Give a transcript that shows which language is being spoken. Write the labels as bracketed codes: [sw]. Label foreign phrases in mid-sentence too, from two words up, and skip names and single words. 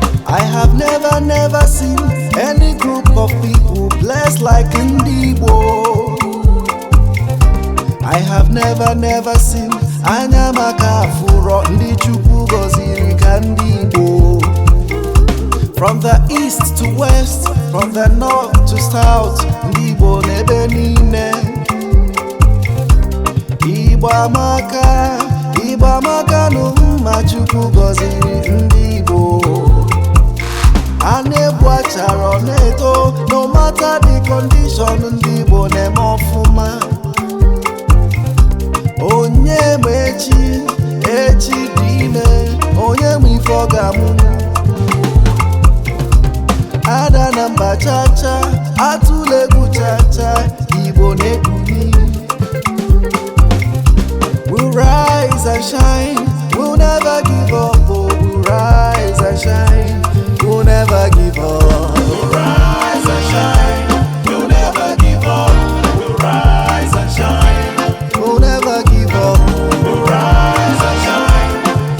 [en] I have never, never seen any group of people blessed like [ig] ndị Igbo. [en] I have never, never seen [ig] anya maka afụrọ ndị Chukwu gọziri ka ndị Igbo. [en] From the east to west, from the north to south, [ig] ndị Igbo n'ebe niile. Igbo amaka, Igbo amaka nụ mma Chukwu gọziri ndị Igbo. A na-ebu achara ọ na-eto, [en] no matter the condition, [ig] ndị Igbo na-eme ọfụma. Onye ma echi echi, echi dị ime, onye nwe ife ọ ga-amụ? Ada na mba cha cha, atụla egwu cha cha, Igbo na-ekuli. [en] We'll rise and shine, we'll never give up, oh, we'll rise and shine, we'll never give up. We'll rise and shine, we'll never give up, we'll rise and shine. Don't ever give up. Rise and shine.